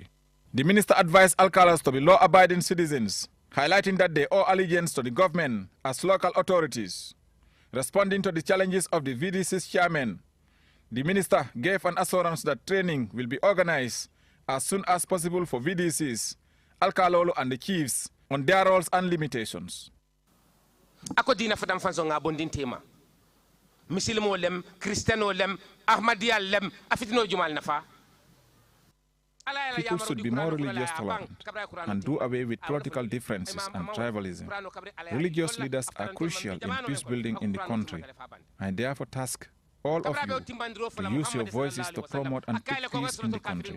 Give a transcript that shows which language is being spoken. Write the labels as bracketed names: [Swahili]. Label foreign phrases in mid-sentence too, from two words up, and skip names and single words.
[English] The minister advised alcalos to be law-abiding citizens, highlighting that they owe allegiance to the government as local authorities. Responding to the challenges of the VDC's chairman, the minister gave an assurance that training will be organized as soon as possible for VDCs, alkalolo and the chiefs on their roles and limitations. [Mandingo] Ako dina fadam fanso nga bondin tema. Misilmo lem, Cristiano lem, Ahmadiyya lem, afitino jumal nafa. [English] People should be more religious tolerant and do away with political differences and tribalism. Religious leaders are crucial in peace building in the country. I therefore task all of you to use your voices to promote and keep peace in the country.